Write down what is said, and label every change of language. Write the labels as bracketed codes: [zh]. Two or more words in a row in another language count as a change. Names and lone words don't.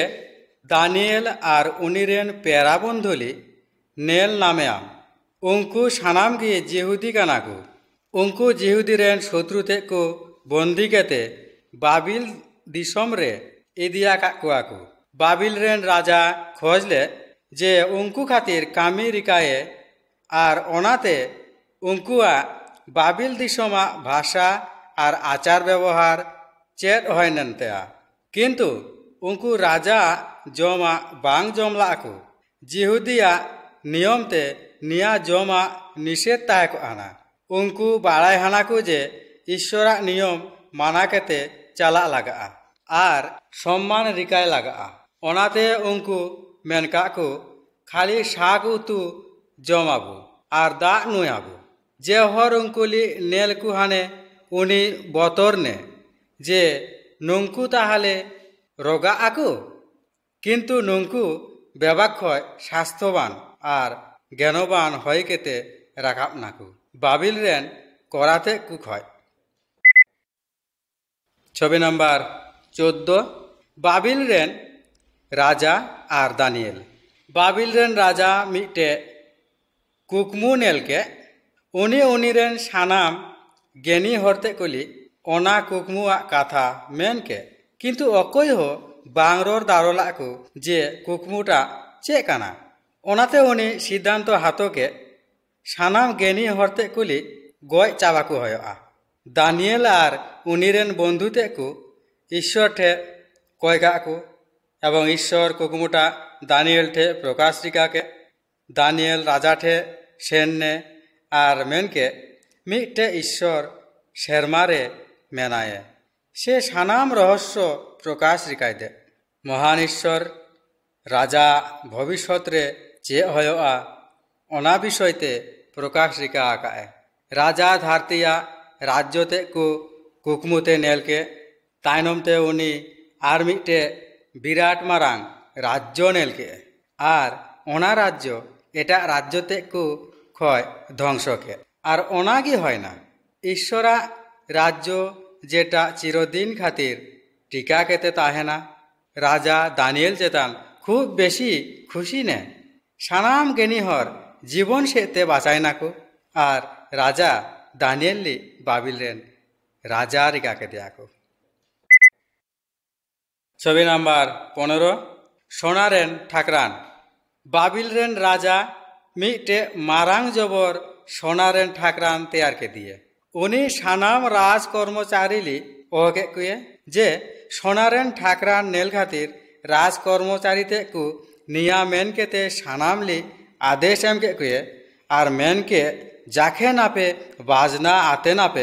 [hoc] दानियल आर उनीरेन पेरा बंधुली नेल नामेयाम उनको सानाम की जिहुदी कानाकु उनको जिहुदी रेन शत्रुते को बंदी केते बाबिल दिसम रे इदिया काकुआकु बाबिल रेन राजा खोजले जे उनको खातिर कामी रिकाए आर ओनाते उनकुआ बाबिल दिसमा भाषा और आचार व्यवहार चेत होयनतेया किंतु उनको राजा जमा बांग जमलाको जिहुदिया नियमते निया जमा निषेध ताहेको आना उनको बाड़ाय हानाको जे ईश्वरा नियम माना केते चला लगा आर सम्मान रिकाय लगा ओनाते उनको मेनकाको खाली शाक उतु जमाबो आर दा नुयाबो जे हर उंकुली नेल कुहाने उनी बतर ने जे नुंकु ताहाले रोगा आकु किंतु नुंकु बेबाक्षय स्वास्थ्यवान आर ज्ञानवान हय केते राखाब नाकु बाबिल रेन कराते कुखय। छवि नम्बर 14 बाबिल रेन राजा आर दानियल बाबिल रेन राजा मिटे कुकमु नेल के उनी उनीरेन सानाम गेनी हरते कली ओना कुकमुआ कथा मेन के किंतु अकय हो बांगरोर दारोलाको जे कुकमुटा चे काना ओनाते उनी सिद्धांत हातो के सानाम गेनी हरते कली गय चाबाको हयआ दानियल आर उनीरेन बंधुते को ईश्वर ठे कयगाको एवं ईश्वर कुकमुटा दानियल ठे प्रकाश रिका के दानियल राजा ठे सेन ने आर मेन के मिटे ईश्वर शेरमारे मेनाये से सानाम रहस्य प्रकाश रिकाय दे महान ईश्वर राजा भविष्यत रे चे हयआ ओना विषयते प्रकाश रिका आकाए राजा धारतिया राज्यते को कुकमुते नेल के तायनमते उनी आर मिटे बिराट मारांग राज्य नेल के आर ओना राज्य एटा राज्यते को खय ध्वंस के आर ओनागी हय ना ईश्वरा राज्य जेटा चिरदिन खातिर टीका केते ताहेना राजा दानियल चेतान खूब बेशी खुशी ने सानाम गेनी हर जीवन सेते बाँचाय नाको आर राजा दानियली बाबिल रेन राजा रिका के दियाको। छवि नम्बर 15 सोनारेन ठाकरान बाबिल रेन राजा मिटे मारांग जबर सोनारेन ठाकरान तैयार के दिए उनी सानाम राज कर्मचारी ओहके कुए जे सोनारेन ठाकरान नेल खातिर राज कर्मचारी ते को निया मेन के ते सानाम ली आदेश एम के कुए आर मेन के जाखेन आपे बाजना आतेन आपे